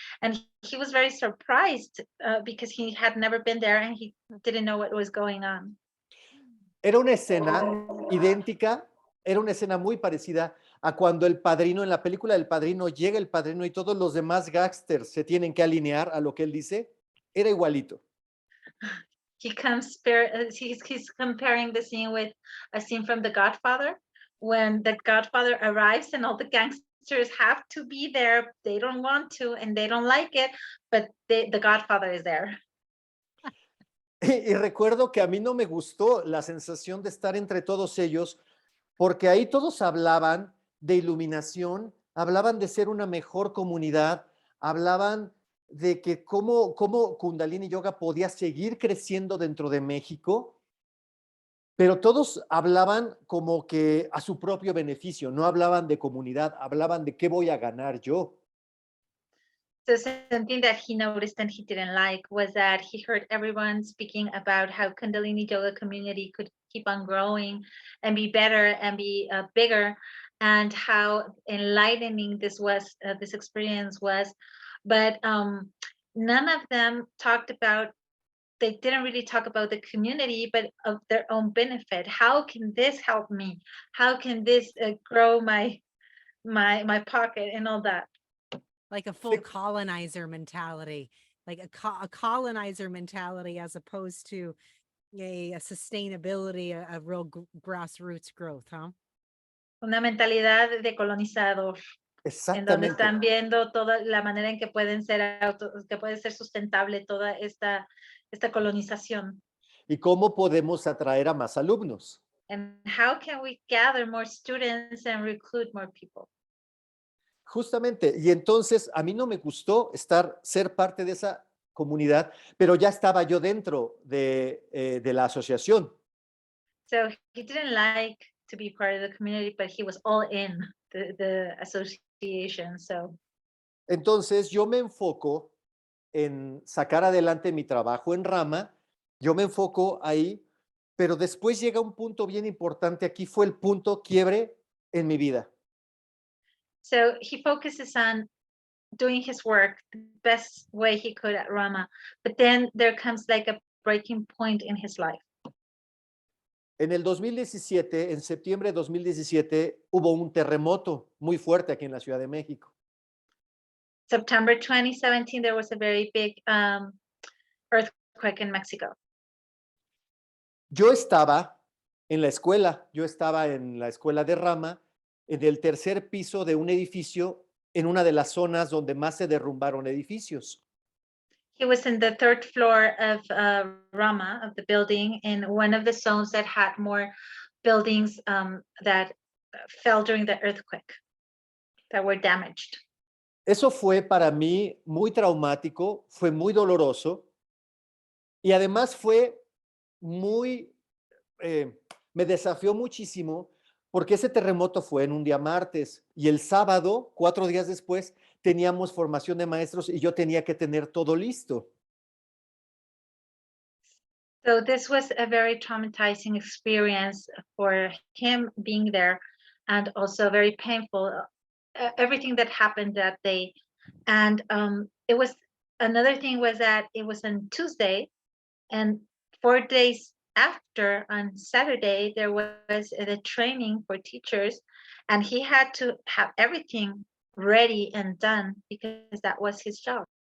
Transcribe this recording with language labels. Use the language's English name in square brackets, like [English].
[English] And he was very surprised because he had never been there and he didn't know what was going on. [Spanish] Era una escena idéntica, era una escena muy parecida a cuando el padrino, en la película del padrino, llega el padrino y todos los demás gangsters se tienen que alinear a lo que él dice. Era igualito. [English] He's comparing the scene with a scene from The Godfather, when the Godfather arrives and all the gangsters have to be there. They don't want to and they don't like it, but the Godfather is there. [Spanish] Y recuerdo que a mí no me gustó la sensación de estar entre todos ellos, porque ahí todos hablaban de iluminación, hablaban de ser una mejor comunidad, hablaban de que cómo Kundalini Yoga podía seguir creciendo dentro de México, pero todos hablaban como que a su propio beneficio, no hablaban de comunidad, hablaban de qué voy a ganar yo. [English] So something that he noticed and he didn't like was that he heard everyone speaking about how Kundalini Yoga community could keep on growing and be better and be bigger, and how enlightening this experience was. But none of them they didn't really talk about the community, but of their own benefit. How can this help me? How can this grow my pocket and all that? Like a full colonizer mentality, like a colonizer mentality, as opposed to a sustainability, a real grassroots growth, huh? [Spanish] Una mentalidad de colonizador. En donde están viendo toda la manera en que puede ser sustentable toda esta colonización. ¿Y cómo podemos atraer a más alumnos? [English] And how can we gather more students and recruit more people? [Spanish] Justamente, y entonces a mí no me gustó ser parte de esa comunidad, pero ya estaba yo dentro de la asociación. [English] So he didn't like to be part of the community, but he was all in the association. So [Spanish] entonces yo me enfoco en sacar adelante mi trabajo en RaMa, yo me enfoco ahí, pero después llega un punto bien importante. Aquí fue el punto quiebre en mi vida. [English] So he focuses on doing his work the best way he could at RaMa, but then there comes like a breaking point in his life. [Spanish] En el 2017, en septiembre de 2017, hubo un terremoto muy fuerte aquí en la Ciudad de México. [English] September 2017, there was a very big earthquake in Mexico. [Spanish] Yo estaba en la escuela de RaMa, en el tercer piso de un edificio, en una de las zonas donde más se derrumbaron edificios. [English] He was in the third floor of RaMa, of the building, in one of the zones that had more buildings that fell during the earthquake, that were damaged. [Spanish] Eso fue para mí muy traumático, fue muy doloroso y además fue muy, me desafió muchísimo porque ese terremoto fue en un día martes y el sábado, 4 días después, teníamos formación de maestros y yo tenía que tener todo listo. [English] So this was a very traumatizing experience for him being there, and also very painful. Everything that happened that day, and it was another thing was that it was on Tuesday, and 4 days after on Saturday there was the training for teachers, and he had to have everything ready and done because that was his job.